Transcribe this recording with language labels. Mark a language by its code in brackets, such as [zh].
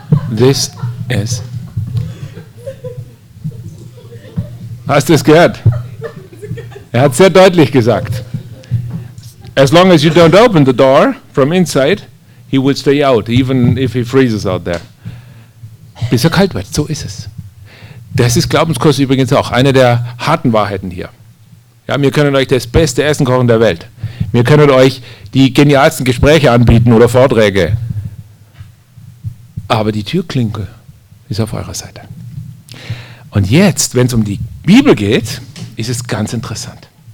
[en] This is. [de] Hast du es gehört? Er hat sehr deutlich gesagt. [en] As long as you don't open the door from inside, he will stay out, even if he freezes out there. [de] Bis er kalt wird, so ist es. Das ist Glaubenskurs übrigens auch, eine der harten Wahrheiten hier. Ja, wir können euch das beste Essen kochen der Welt. Wir können euch die genialsten Gespräche anbieten oder Vorträge. Aber die Türklinke ist auf eurer Seite. Und jetzt, wenn es um die Bibel geht, ist es ganz interessant.